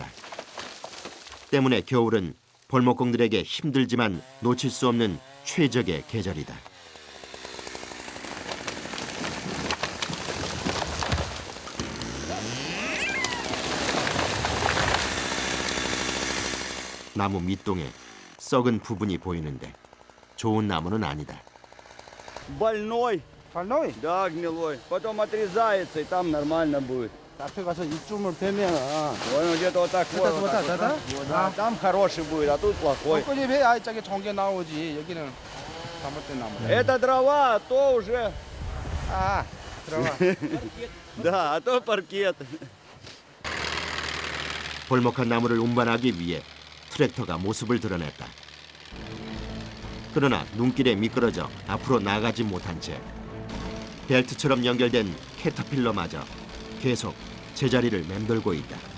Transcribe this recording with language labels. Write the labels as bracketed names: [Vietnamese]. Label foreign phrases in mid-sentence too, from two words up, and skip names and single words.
[Korean] 때문에 겨울은 벌목공들에게 힘들지만 놓칠 수 없는 최적의 계절이다. 나무 밑동에 썩은 부분이 보이는데 좋은 나무는 아니다. [Russian] Больной, Больной? да, гнилой. Потом отрезается, и там нормально будет. [Korean] 앞에 가서 이쯤을 빼면 [Russian] Вон где-то вот такой. Вот вот так, так да? вот, вот, да, там хороший будет, а тут плохой. [Korean] 벚꽃이 배야 저기 좋은 게 나오지. 여기는 잘못된 나무. [Russian] Это дрова, а то уже, [Korean] 아, 들어가. [Russian] да, а то паркет. [Korean] 벌목한 나무를 운반하기 위해 트랙터가 모습을 드러냈다. 그러나 눈길에 미끄러져 앞으로 나가지 못한 채 벨트처럼 연결된 캐터필러마저 계속 제자리를 맴돌고 있다.